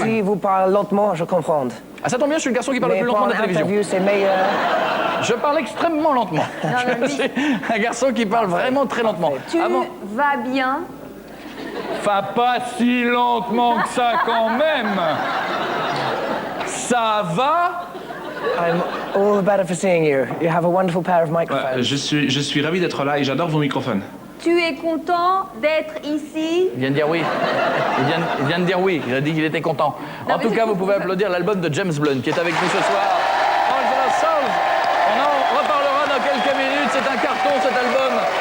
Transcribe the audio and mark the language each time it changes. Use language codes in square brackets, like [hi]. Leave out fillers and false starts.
[fr] Si vous parlez lentement, je comprends. Ah, ça tombe bien, je suis le garçon qui parle le plus lentement de la télévision. Interview, c'est meilleur. Je parle extrêmement lentement. Je suis un garçon qui parle vraiment très lentement. Tu vas bien? Pas si lentement que ça quand même. Ça va? [en] I'm all the better for seeing you. You have a wonderful pair of microphones. [fr] Je suis ravi d'être là et j'adore vos microphones. Tu es content d'être ici? Il vient de dire oui. Il vient de dire oui. Il a dit qu'il était content. En tout cas, vous pouvez applaudir l'album de James Blunt qui est avec nous ce soir. Angela Souls. On en reparlera dans quelques minutes. C'est un carton cet album.